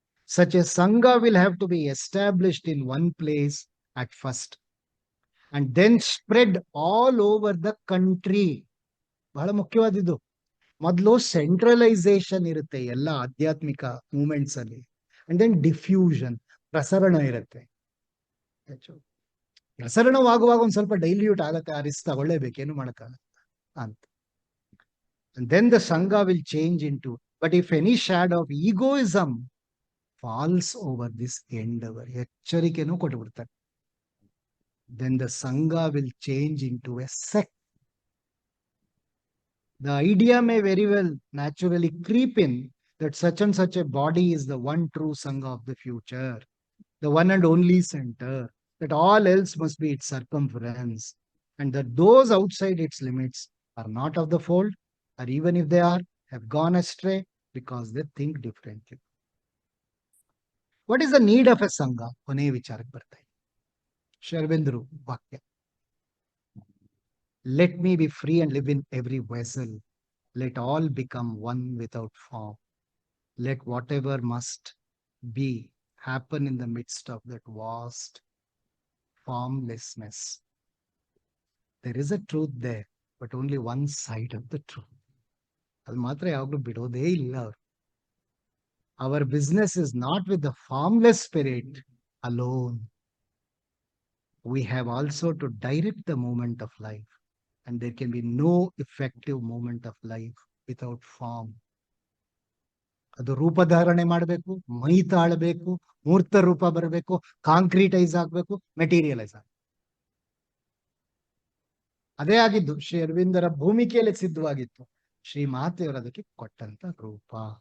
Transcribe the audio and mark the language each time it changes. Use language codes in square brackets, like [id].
[en] Such a sangha will have to be established in one place at first and then spread all over the country. [kn] ಬಹಳ ಮುಖ್ಯವಾದಿದ್ದು. ಮೊದಲು centralisation ಇರುತ್ತೆ ಎಲ್ಲ ಆಧ್ಯಾತ್ಮಿಕ movements ಅಲ್ಲಿ, [en] and then diffusion, [kn] ಪ್ರಸರಣ ಇರುತ್ತೆ. ಪ್ರಸರಣವಾಗುವಾಗ ಒಂದ್ ಸ್ವಲ್ಪ ಡೈಲ್ಯೂಟ್ ಆಗತ್ತೆ, ಆ ರಿಸ್ಕ್ ತಗೊಳ್ಳೇಬೇಕು, ಏನು ಮಾಡಕ್ಕಾಗಲ್ಲ ಅಂತ. [en] And then the Sangha will change into, but if any shadow of egoism falls over this endeavor, [kn] ಎಚ್ಚರಿಕೆನೂ ಕೊಟ್ಬಿಡ್ತಾರೆ. [en] Then the Sangha will change into a sect. The idea may very well naturally creep in that such and such a body is the one true Sangha of the future, the one and only center, that all else must be its circumference, and that those outside its limits are not of the fold, or even if they are, have gone astray because they think differently. What is the need of a Sangha? [kn] ಕೊನೆ ವಿಚಾರಕ್ಕೆ ಬರ್ತಾ ಇದೆ ಶ್ರೀ ಅರವಿಂದರು ವಾಕ್ಯ. [en] Let me be free and live in every vessel. Let all become one without form. Let whatever must be happen in the midst of that vast formlessness. There is a truth there, but only one side of the truth. [kn] ಅದು ಮಾತ್ರ ಯಾವಾಗಲೂ ಬಿಡೋದೇ ಇಲ್ಲ ಅವರು. [en] Our business is not with the formless spirit alone. We have also to direct the movement of life, and there can be no effective movement of life without form. [kn] ಅದು ರೂಪಧಾರಣೆ ಮಾಡಬೇಕು, ಮೈ ತಾಳಬೇಕು, ಮೂರ್ತ ರೂಪ ಬರಬೇಕು, ಕಾಂಕ್ರೀಟೈಸ್ ಆಗಬೇಕು, ಮೆಟೀರಿಯಲೈಸ್ ಆಗಬೇಕು. ಅದೇ ಆಗಿದ್ದು ಶ್ರೀ ಅರವಿಂದರ ಭೂಮಿಕೆಯಲ್ಲಿ ಸಿದ್ಧವಾಗಿತ್ತು. ಶ್ರೀ ಮಾತೆಯವರು ಅದಕ್ಕೆ ಕೊಟ್ಟಂತ ರೂಪ.